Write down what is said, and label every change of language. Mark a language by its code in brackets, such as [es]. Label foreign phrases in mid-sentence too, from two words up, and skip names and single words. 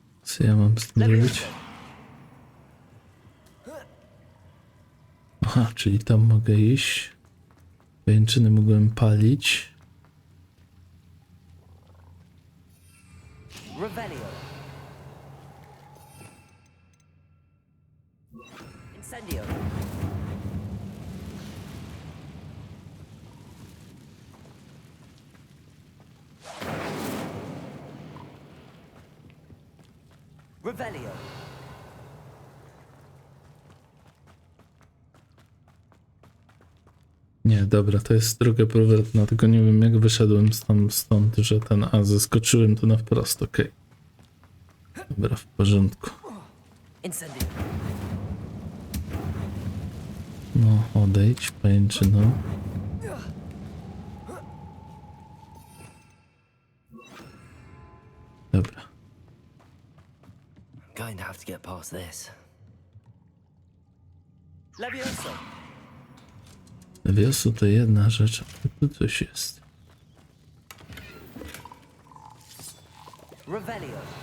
[pl] Co ja mam z tym zrobić? Aha, czyli tam mogę iść. Pajęczyny mogłem palić. Revelio. Incendio. Revelio. Nie, dobra, to jest droga powrotna, tylko nie wiem jak wyszedłem stąd, że ten... A, zeskoczyłem tu na wprost, okej. Dobra, w porządku. Incendio. No, odejdź, pajęczyno. Dobra. [en] Going to have to get past this. [pl] Levioso. Wiosu to jedna rzecz, ale tu coś jest. Revelio.